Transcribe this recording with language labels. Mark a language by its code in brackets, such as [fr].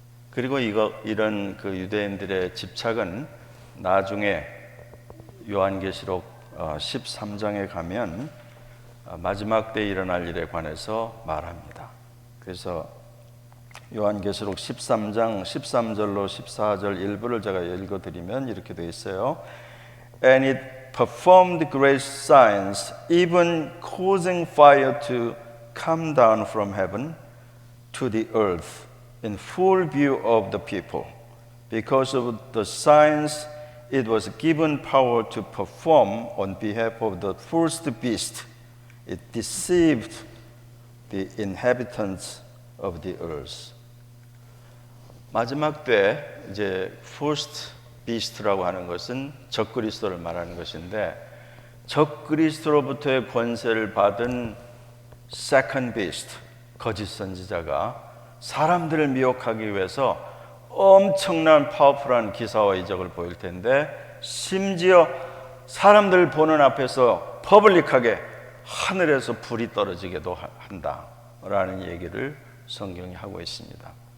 [ko] 그리고 이런 그 유대인들의 집착은 나중에 요한계시록 13장에 가면 마지막 때 일어날 일에 관해서 말합니다. 그래서 요한계시록 13장 13절로 14절 일부를 제가 읽어드리면 이렇게 되어 있어요. [en] And it performed great signs, even causing fire to come down from heaven to the earth in full view of the people. Because of the signs it was given power to perform on behalf of the first beast. It deceived the inhabitants of the earth. [ko] 마지막 때 이제 first beast라고 하는 것은 적그리스도를 말하는 것인데, 적그리스도로부터의 권세를 받은 second beast, 거짓 선지자가 사람들을 미혹하기 위해서 엄청난 파워풀한 기사와 이적을 보일 텐데, 심지어 사람들 보는 앞에서 퍼블릭하게 하늘에서 불이 떨어지게도 한다라는 얘기를 성경이 하고 있습니다.